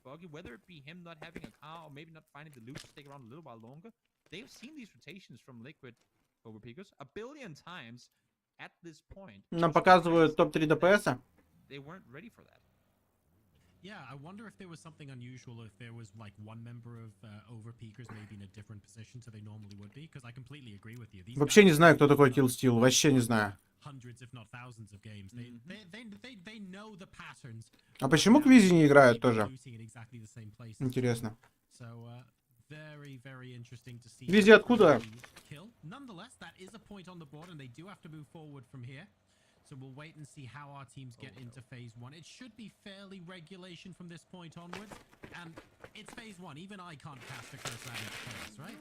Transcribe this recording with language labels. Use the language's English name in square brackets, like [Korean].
[English] Whether it be him not having a car or maybe not finding the loot to stick around a little while longer, they've seen these rotations from Liquid Overpeakers a billion times at this point. [Russian] Нам показывают топ-3 ДПС. [English] They weren't ready for that. Yeah, I wonder if there was something unusual, if there was like one member of Overpeakers maybe in a different position to they normally would be, because I completely agree with you. [Russian] Вообще не знаю, кто такой Kill Steal, вообще не знаю. [English] Hundreds, if not thousands of games. They know the patterns. [Russian] А почему Квизи не играют тоже? Интересно. [English] So, very, very interesting to see. [Russian] Квизи откуда? [English] Nonetheless, that is a point on the board, and they do have to move forward from here. So we'll wait and see how our teams get into phase 1. It should be fairly regulation from this point onwards. And it's phase 1. Even I can't cast a curse out into phase, right?